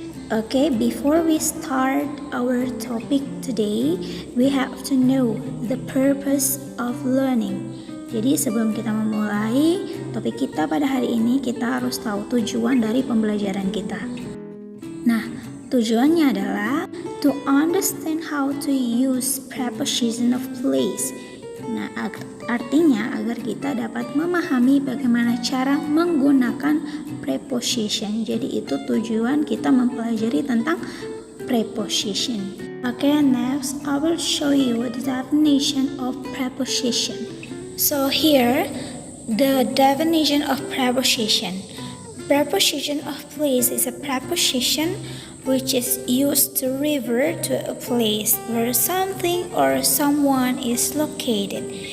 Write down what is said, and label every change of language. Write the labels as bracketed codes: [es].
[en] Okay, before we start our topic today, we have to know the purpose of learning. [id] Jadi sebelum kita memulai topik kita pada hari ini, kita harus tahu tujuan dari pembelajaran kita. Nah, tujuannya adalah [en] to understand how to use preposition of place. [id] Nah, artinya agar kita dapat memahami bagaimana cara menggunakan preposition. Jadi itu tujuan kita mempelajari tentang preposition. [en] Okay, next I will show you the definition of preposition. So here, the definition of preposition. Preposition of place is a preposition which is used to refer to a place where something or someone is located.